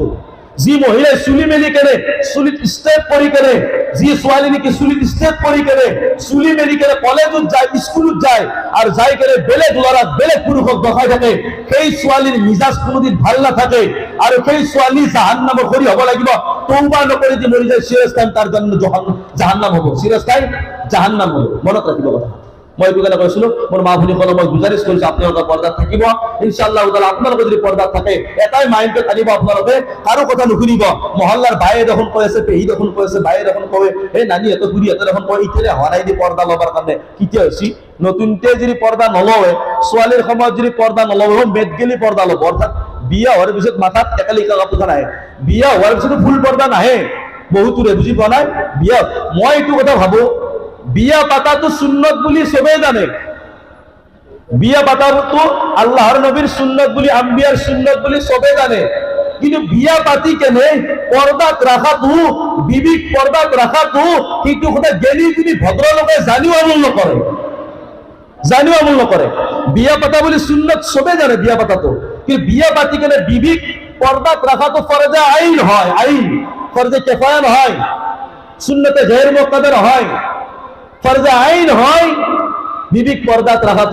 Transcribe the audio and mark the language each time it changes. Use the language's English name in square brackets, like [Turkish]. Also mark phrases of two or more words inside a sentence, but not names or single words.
[Assamese] যি মহিলাই চুলি মেলি কেনে, চুলিত ষ্টেপ কৰি কেনে, যি ছোৱালী নেকি চুলিত ষ্টেপ কৰি কেনে, চুলি মেলি কেনে কলেজত যায়, স্কুলত যায়, আৰু যাই কেনে বেলেগ ল'ৰাক বেলেগ পুৰুষক দেখাই থাকে, সেই ছোৱালীৰ মিজাজ কোনোদিন ভাল নাথাকে, আৰু সেই ছোৱালী জাহান্নামৰ খৰি হ'ব লাগিব। তওবা নকৰি দি মৰি যায়, [English] serious time [Assamese] তাৰ জন্য জাহান্নাম হ'ব, [English] serious time [Assamese] জাহান্নাম হ'ব। মনত ৰাখিব কথা। মই এইটো কাৰণে কৈছিলো, মোৰ মা ভনীসকলক মই গুজাৰিছ কৰিছো, আপোনালোকে পৰ্দাত থাকিব [Arabic] إن شاء الله تعالى. [Assamese] আপোনালোকে যদি পৰ্দাত থাকে, এটাই মাইণ্ডত আনিব, আপোনালোকে কাৰো কথা নুশুনিব। মহল্লাৰ বায়ে দেখোন কৈ আছে, পেহী দেখোন কৈ আছে, বায়ে দেখোন কয়, এই নানীহঁতে খুৰীহঁতে দেখোন কয়, ইতিয়াৰে হোৱা নাই দি পৰ্দা ল'বৰ কাৰণে। কেতিয়া হৈছে? নতুনতে যদি পৰ্দা নলয়, ছোৱালীৰ সময়ত যদি পৰ্দা নলয়, মেদ গেলি পৰ্দা ল'ব। অৰ্থাৎ বিয়া হোৱাৰ পিছত মাথাত একালিকা কাপোৰ নাহে, বিয়া হোৱাৰ পিছত ফুল পৰ্দা নাহে বহুতৰে, বুজি পোৱা নাই? বিয়া, মই এইটো কথা ভাবো, বিয়া পাতাটো সুন্নত বুলি সবেই জানে, বিয়া পাতাটো আল্লাহর নবীর সুন্নত বুলি, আম্বিয়ার সুন্নত বুলি সবেই জানে, কিন্তু বিয়া পাতি কেনে পর্দাত রাখাটো, বিবিক পর্দাত রাখাটো, কিন্তু কথা জ্ঞানী যদি ভদ্রলোকে জানিও আমল নকৰে, জানিও আমল নকৰে। বিয়া পাতা বুলি সুন্নত সবেই জানে বিয়া পাতাটো, কিন্তু বিয়া পাতি কেনে বিবিক পর্দাত রাখাটো ফরজে আইন হয়, আইন, ফরজে কিফায়া নহয়, সুন্নতে গায়র মুক্তাদা নহয়, ফরজে আইন হয় বিবিক পর্দাত রাখাটো।